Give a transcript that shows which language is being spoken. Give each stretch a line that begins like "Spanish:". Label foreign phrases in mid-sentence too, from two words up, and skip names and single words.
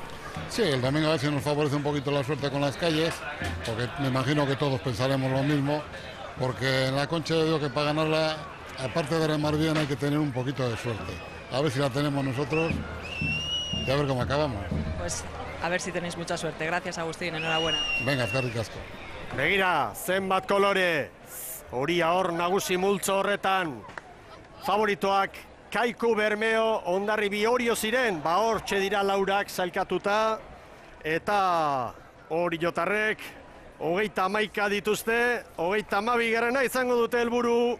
Spanish: Sí, el domingo a ver si nos favorece un poquito la suerte con las calles, porque me imagino que todos pensaremos lo mismo. Porque en la Concha yo digo que para ganarla, aparte de remar bien, hay que tener un poquito de suerte. A ver si la tenemos nosotros y a ver cómo acabamos. Pues a ver si tenéis mucha suerte. Gracias, Agustín, enhorabuena. Venga,
Basque: eskerrik asko. Begira, zenbat kolore. Horia hor nagusi multzo horretan. Favoritoak Kaiku, Bermeo, Hondarribi, Orio ziren. Ba hortxe dira laurak zailkatuta. Eta Oriotarrek 31 dituzte, 32 garrana izango dute helburu.